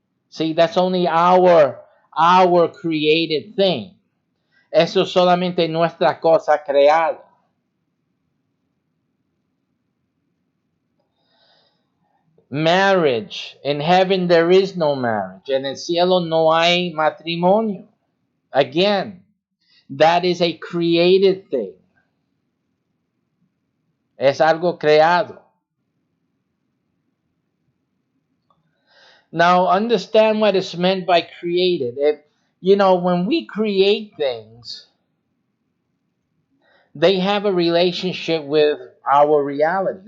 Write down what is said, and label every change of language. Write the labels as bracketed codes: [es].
[en] See, that's only our created thing. [es] Eso es solamente nuestra cosa creada. [en] Marriage. In heaven there is no marriage. [es] En el cielo no hay matrimonio. [en] Again, that is a created thing. [es] Es algo creado. [en] Now, understand what is meant by created. When we create things, they have a relationship with our reality.